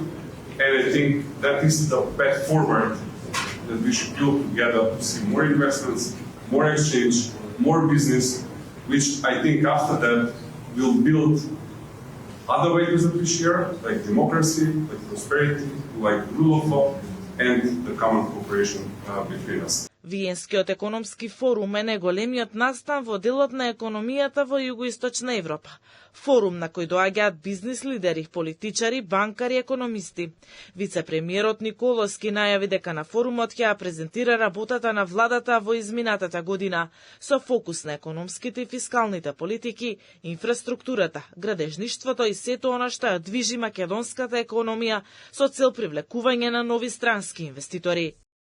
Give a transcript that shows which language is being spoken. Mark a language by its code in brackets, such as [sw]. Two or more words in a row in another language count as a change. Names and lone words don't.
[en] And I think that is the path forward that we should build together to see more investments, more exchange, more business, which I think after that will build other values that we share, like democracy, like prosperity, like rule of law, and the common cooperation between us. [mk] Виенскиот економски форум е најголемиот настан во делот на економијата во Југоисточна Европа. Форум на кој доаѓаат бизнис лидери, политичари, банкари и економисти. Вице-премиерот Николовски најави дека на форумот ќе ја презентира работата на владата во изминатата година со фокус на економските и фискалните политики, инфраструктурата, градежништвото и сето она што ја движи македонската економија со цел привлекување на нови странски инвеститори.